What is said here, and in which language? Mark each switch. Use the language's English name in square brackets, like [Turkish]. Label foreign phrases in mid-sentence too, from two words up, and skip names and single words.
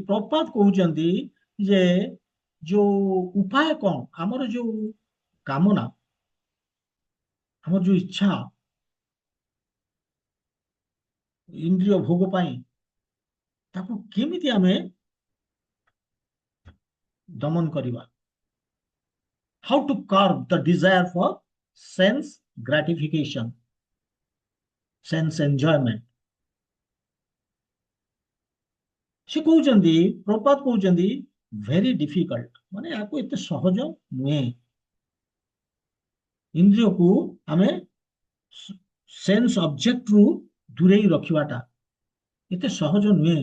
[Odia] ପ୍ରଭୁପାଦ କହୁଛନ୍ତି ଯେ ଯୋଉ ଉପାୟ କଣ, ଆମର ଯୋଉ କାମନା, ଆମର ଯୋଉ ଇଚ୍ଛା ଇନ୍ଦ୍ରିୟ ଭୋଗ ପାଇଁ, ତାକୁ କେମିତି ଆମେ ଦମନ କରିବା, [English] how to curb the desire for sense gratification, sense enjoyment। [Odia] ସେ କହୁଛନ୍ତି, ପ୍ରପାତ କହୁଛନ୍ତି [English] very difficult, [Odia] ମାନେ ୟାକୁ ଏତେ ସହଜ ନୁହେଁ। ଇନ୍ଦ୍ରିୟକୁ ଆମେ [English] sense objectରୁ [Odia] ଦୂରେଇ ରଖିବାଟା ଏତେ ସହଜ ନୁହେଁ।